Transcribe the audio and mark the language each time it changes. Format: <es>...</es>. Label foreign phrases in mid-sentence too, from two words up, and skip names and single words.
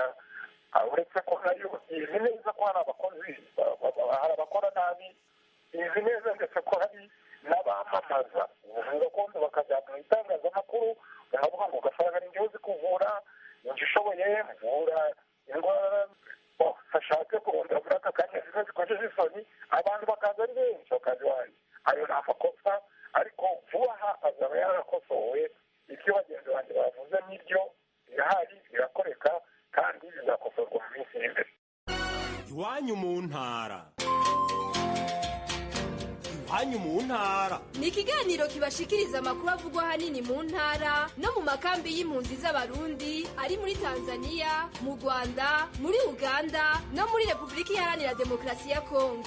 <rn>Uretse ko nayo izi neza ko hari abakozi, hari abakora nabi, izi neza ndetse ko hari n'abamamaza ubuvuzi gakondo bakajya mu itangazamakuru bakavuga ngo ugasanga ni njyewe uzi kuvura, njye ushoboye mvura indwara bashatse kurondera muri aka kanya zimwe zikojeje isoni, abantu bakaza ari benshi bakaza iwanjye. Ayo ni amakosa, ariko vuba aha azaba yarakosowe. Ibyo bagenzi banjye bavuze n'ibyo birahari, birakoreka kandi bizakosorwa mu minsi iri imbere. Iwanyu mu ntara. Iwanyu mu ntara ni ikiganiro kibashikiriza amakuru avugwa ahanini mu ntara no mu makambi y'impunzi z'abarundi ari muri Tanzania, mu Rwanda, muri Uganda no muri Repubulika Iharanira Demokarasi ya Kongo.</rn>